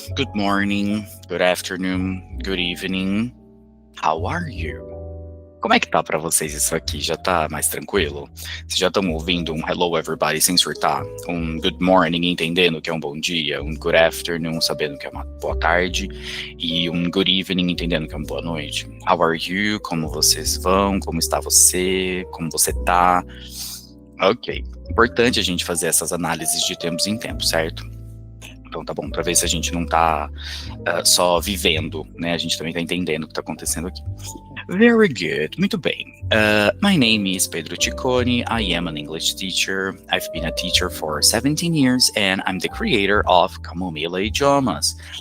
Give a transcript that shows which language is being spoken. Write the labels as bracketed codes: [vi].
[en] Good morning, good afternoon, good evening. How are you? [pt] Como é que tá pra vocês isso aqui? Já tá mais tranquilo? Vocês já estão ouvindo um hello, everybody sem surtar? Um good morning entendendo que é um bom dia? Um good afternoon sabendo que é uma boa tarde? E um good evening entendendo que é uma boa noite? [en] How are you? [pt] Como vocês vão? Como está você? Como você tá? Ok. Importante a gente fazer essas análises de tempos em tempos, certo? Então tá bom, para ver se a gente não tá só vivendo, né? A gente também tá entendendo o que tá acontecendo aqui. [en] Very good, [pt] muito bem. [en] My name is Pedro Ciccone. I am an English teacher. I've been a teacher for 17 years and I'm the creator of Camomila Idiomas.